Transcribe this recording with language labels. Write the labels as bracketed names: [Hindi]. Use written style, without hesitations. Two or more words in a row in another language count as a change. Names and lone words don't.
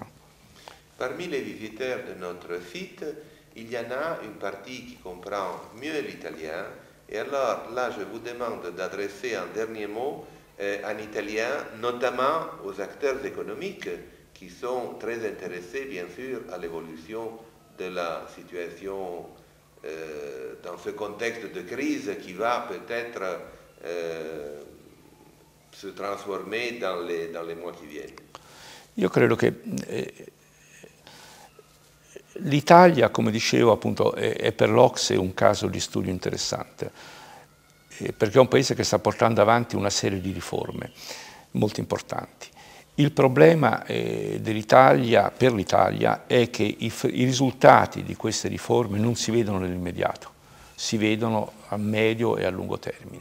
[French] Parmi les visiteurs de notre site, il y en a une partie qui comprend mieux l'italien, et alors là je vous demande d'adresser un dernier mot en italien, notamment aux acteurs économiques qui sont très intéressés, bien sûr, à l'évolution de la situation dans ce contexte de crise qui va peut-être se transformer dans les mois qui viennent. [Italian] Io credo che l'Italia, come dicevo, appunto, è per l'Ocse un caso di studio interessante, perché è un paese che sta portando avanti una serie di riforme molto importanti. Il problema dell'Italia, per l'Italia, è che i risultati di queste riforme non si vedono nell'immediato, si vedono a medio e a lungo termine.